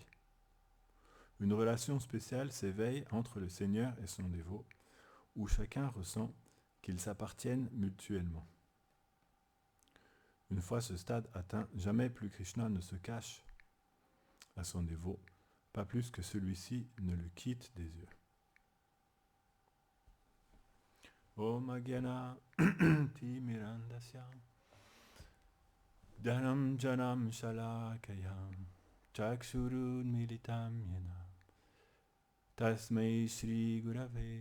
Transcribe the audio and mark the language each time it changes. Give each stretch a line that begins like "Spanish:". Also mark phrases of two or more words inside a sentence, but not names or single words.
French: Une relation spéciale s'éveille entre le Seigneur et son dévot, où chacun ressent qu'ils s'appartiennent mutuellement. Une fois ce stade atteint, jamais plus Krishna ne se cache à son dévot, pas plus que celui-ci ne le quitte des yeux.
Sanskrit: ॐ अज्ञानतिमिरान्धस्य ज्ञानाञ्जनशलाकया चक्षुरुन्मीलितं येन तस्मै श्री गुरवे